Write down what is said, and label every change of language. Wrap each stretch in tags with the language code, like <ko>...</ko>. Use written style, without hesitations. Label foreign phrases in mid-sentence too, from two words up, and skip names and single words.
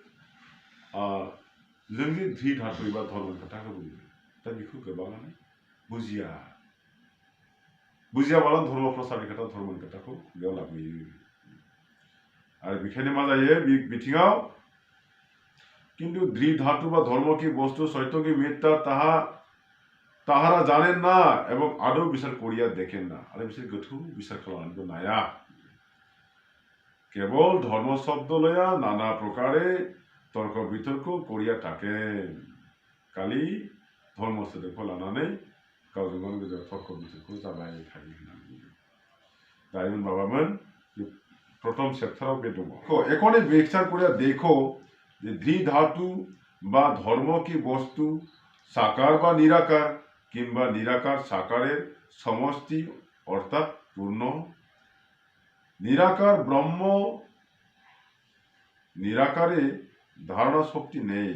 <brx>जों जे</brx> <bn>ধি ধাতু</bn> <brx>एबा धर्मनि खोथाखौ बुङो दा बेखौ गोबाङानो बुजियाबाला धर्म प्रसारनि खोथा धर्मनि खोथाखौ बेयाव लाबोयो आरो बेखायनो मा जायो बे बिथिङाव</brx> <bn>কিন্তু ধি ধাতু বা ধর্ম কি বস্তু সত্য কি মিথ্যা তাহারা জানেন না এবং আদৌ বিচার করিয়া দেখেন না</bn> <brx>आरो बिसोर गोथौ बिचार खालामनानैबो नाया</brx> <bn>কেবল ধর্ম শব্দ লয়া নানা প্রকারে তর্ক বিতর্ক করিয়া থাকেন</bn> <brx>खालि धर्म सोदोबखौ लानानै गावजों गाव गेजेराव तर्क बितर्क जाबाय थायो होननानै बुंदों दाइमोन बाबामोन प्रथम चैप्टाराव बे दङ एखौनो</brx> <bn>বিচার করিয়া দেখো যে ধি ধাতু বা ধর্ম কি বস্তু সাকার বা নিরাকার কিংবা নিরাকার সাকারের সমষ্টি অর্থাৎ পূর্ণ নিরাকার ব্রহ্ম নিরাকারে ধারণা শক্তি নেই।</bn>